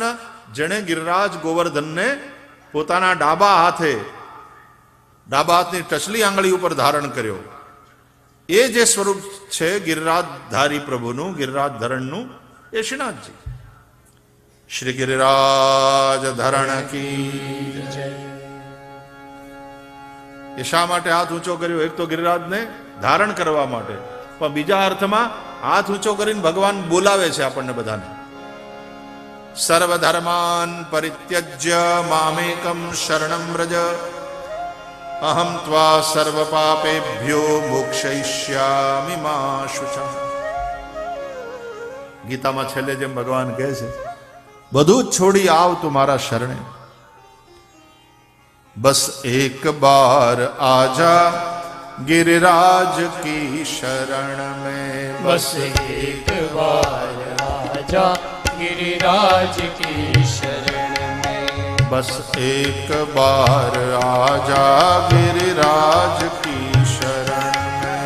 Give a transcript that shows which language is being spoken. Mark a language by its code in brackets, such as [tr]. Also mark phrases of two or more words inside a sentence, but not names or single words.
[gu] જેણે ગિરિરાજ ગોવર્ધનને પોતાના ડાબા હાથની ટચલી આંગળી ઉપર ધારણ કર્યો, એ જે સ્વરૂપ છે ગિરિરાજધારી પ્રભુનું, ગિરિરાજ ધરણનું, એ શ્રીનાથજી। શ્રી ગિરિરાજ ધરણ કી જય। એ શા માટે હાથ ઊંચો કર્યો? એક તો ગિરિરાજને ધારણ કરવા માટે, પણ બીજા અર્થમાં હાથ ઊંચો કરીને ભગવાન બોલાવે છે આપણને બધાને। [sa] સર્વધર્માન પરિત્યજ્ય મામેકમ શરણમ વ્રજ અહમ ત્વા સર્વ પાપેભ્યો મોક્ષયિષ્યામિ મા શુચઃ। [gu] ગીતામાં છેલ્લે જેમ ભગવાન કહે છે, બધું જ છોડી આવ તું મારા શરણે, [hi] बस एक बार आजा गिरिराज की शरण में, बस एक बार आजा गिरिराज की शरण में, बस एक बार आजा गिरिराज की शरण में,